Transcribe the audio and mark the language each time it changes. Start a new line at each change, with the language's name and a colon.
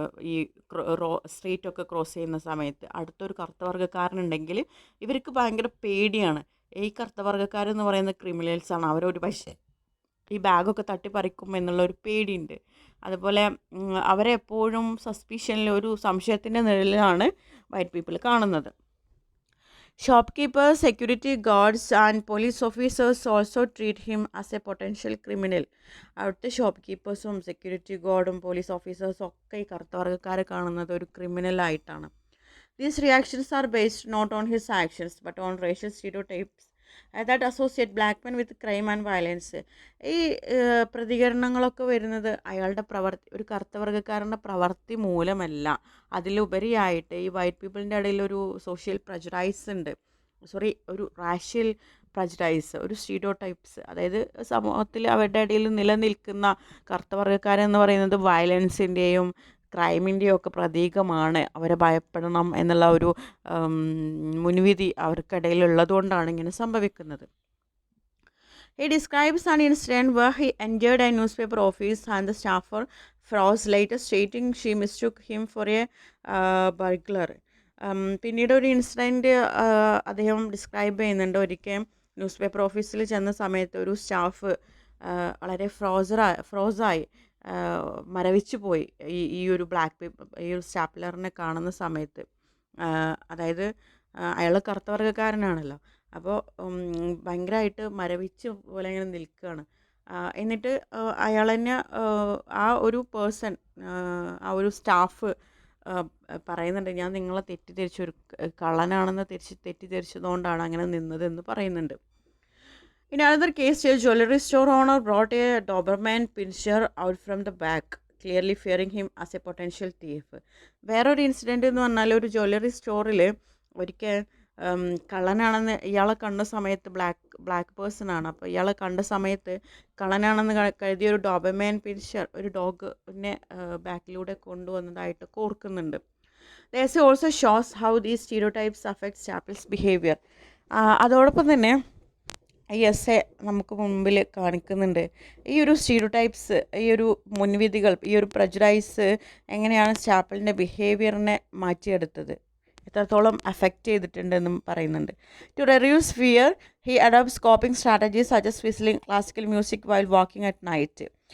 Malayalam: ഈ സ്ട്രീറ്റൊക്കെ ക്രോസ് ചെയ്യുന്ന സമയത്ത് അടുത്തൊരു കറുത്ത വർഗ്ഗക്കാരനുണ്ടെങ്കിൽ ഇവർക്ക് ഭയങ്കര പേടിയാണ്. ഈ കറുത്ത വർഗ്ഗക്കാരെന്ന് പറയുന്ന ക്രിമിനൽസാണ്, അവരൊരു പക്ഷേ ഈ ബാഗൊക്കെ തട്ടിപ്പറിക്കും എന്നുള്ളൊരു പേടിയുണ്ട്. അതുപോലെ അവരെ എപ്പോഴും സസ്പീഷ്യനിൽ, ഒരു സംശയത്തിൻ്റെ നിഴലിലാണ് വൈറ്റ് പീപ്പിൾ കാണുന്നത്.
English: Shopkeepers, security guards and police officers also treat him as a potential criminal.
Malayalam: അവിടുത്തെ ഷോപ്പ് സെക്യൂരിറ്റി ഗാർഡും പോലീസ് ഓഫീസേഴ്സും ഒക്കെ ഈ കറുത്ത വർഗ്ഗക്കാരെ കാണുന്നത് ഒരു ക്രിമിനലായിട്ടാണ്.
English: These reactions are based not on his actions but on racial stereotypes that associate black men with crime and violence.
Malayalam: ഈ പ്രതികരണങ്ങളൊക്കെ വരുന്നത് അയാളുടെ ഒരു കറുത്ത വർഗ്ഗക്കാരൻ്റെ പ്രവൃത്തി മൂലമല്ല, അതിലുപരിയായിട്ട് ഈ വൈറ്റ് പീപ്പിളിൻ്റെ ഇടയിൽ ഒരു സോഷ്യൽ പ്രജുഡൈസ് ഉണ്ട്, ഒരു റാഷ്യൽ പ്രജുഡൈസ്, ഒരു സ്റ്റീരിയോടൈപ്സ്. അതായത് സമൂഹത്തിൽ അവരുടെ ഇടയിൽ നിലനിൽക്കുന്ന കറുത്ത വർഗ്ഗക്കാരെന്ന് പറയുന്നത് വയലൻസിൻ്റെയും ക്രൈമിൻ്റെയും ഒക്കെ പ്രതീകമാണ്, അവരെ ഭയപ്പെടണം എന്നുള്ള ഒരു മുൻവിധി അവർക്കിടയിൽ ഉള്ളതുകൊണ്ടാണ് ഇങ്ങനെ സംഭവിക്കുന്നത്.
English: He describes an incident where he entered a newspaper office and the staffer froze, later stating she mistook him for a burglar.
Malayalam: പിന്നീട് ഒരു ഇൻസിഡൻറ്റ് അദ്ദേഹം ഡിസ്ക്രൈബ് ചെയ്യുന്നുണ്ട്. ഒരിക്കൽ ന്യൂസ് പേപ്പർ ഓഫീസിൽ ചെന്ന സമയത്ത് ഒരു സ്റ്റാഫ് വളരെ ഫ്രോസായി മരവിച്ചു പോയി ഈ ഒരു ഈ ഒരു സ്റ്റാപ്ലറിനെ കാണുന്ന സമയത്ത്. അതായത് അയാൾ കറുത്ത വർഗ്ഗക്കാരനാണല്ലോ, അപ്പോൾ ഭയങ്കരമായിട്ട് മരവിച്ച് പോലെ ഇങ്ങനെ നിൽക്കുകയാണ്. എന്നിട്ട് അയാൾ തന്നെ ആ ഒരു പേഴ്സൺ, ആ ഒരു സ്റ്റാഫ് പറയുന്നുണ്ട്, ഞാൻ നിങ്ങളെ തെറ്റിദ്ധരിച്ചു, ഒരു കള്ളനാണെന്ന് തെറ്റിദ്ധരിച്ചതുകൊണ്ടാണ് അങ്ങനെ നിന്നതെന്ന് പറയുന്നുണ്ട്.
English: In another case, a jewelry store owner brought a Doberman pinscher out from the back, clearly fearing him as a potential thief.
Malayalam: വേറൊരു ഇൻസിഡൻറ്റ് എന്ന് പറഞ്ഞാൽ ഒരു ജ്വല്ലറി സ്റ്റോറിൽ ഒരിക്കൽ കള്ളനാണെന്ന് ഇയാളെ കണ്ട സമയത്ത്, ബ്ലാക്ക് പേഴ്സൺ ആണ്, അപ്പോൾ ഇയാളെ കണ്ട സമയത്ത് കള്ളനാണെന്ന് കരുതിയ ഒരു ഡോബർമാൻ പിൻഷർ, ഒരു ഡോഗിനെ ബാക്കിലൂടെ കൊണ്ടുവന്നതായിട്ട് ഓർക്കുന്നുണ്ട്.
English: This also shows how these stereotypes affect Chapel's behavior.
Malayalam: അതോടൊപ്പം തന്നെ ഈ എസ്സെ നമുക്ക് മുമ്പിൽ കാണിക്കുന്നുണ്ട് ഈ ഒരു സ്റ്റീരിയോടൈപ്സ്, ഈ ഒരു മുൻവിധികൾ, ഈ ഒരു പ്രജുഡൈസ് എങ്ങനെയാണ് ചാപ്പലിൻ്റെ ബിഹേവിയറിനെ മാറ്റിയെടുത്തത്, എത്രത്തോളം അഫക്റ്റ് ചെയ്തിട്ടുണ്ടെന്നും പറയുന്നുണ്ട്.
English: To reduce fear he adopts coping strategies suggest whistling classical music while walking at night.